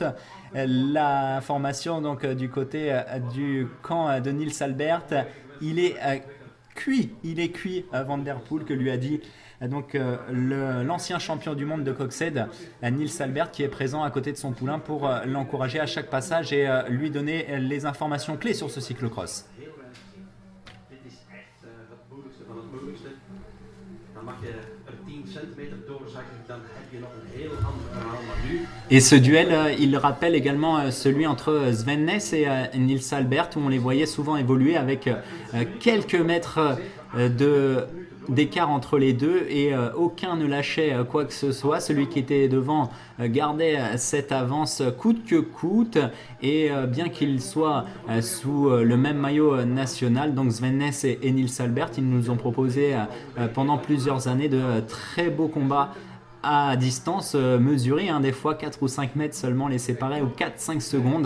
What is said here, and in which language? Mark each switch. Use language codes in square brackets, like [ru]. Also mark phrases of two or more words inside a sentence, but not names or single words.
[fr] L'information donc du côté du camp de Nils Albert, il est cuit Van Der Poel, que lui a dit donc l'ancien champion du monde de Coxhead, Niels Albert, qui est présent à côté de son poulain pour l'encourager à chaque passage et lui donner les informations clés sur ce cyclocross. [nl] Heel weinig. Dit is echt het moeilijkste van het moeilijkste. Dan mag je er 10 centimeter doorzakken, dan heb je nog een heel ander verhaal. Maar nu [fr] Et ce duel, il rappelle également celui entre Sven Nys et Niels Albert, où on les voyait souvent évoluer avec quelques mètres d'écart entre les deux et aucun ne lâchait quoi que ce soit. Celui qui était devant gardait cette avance coûte que coûte et bien qu'il soit sous le même maillot national, donc Sven Nys et Niels Albert, ils nous ont proposé pendant plusieurs années de très beaux combats à distance mesurée, des fois 4 ou 5 mètres seulement les séparer ou 4-5 secondes.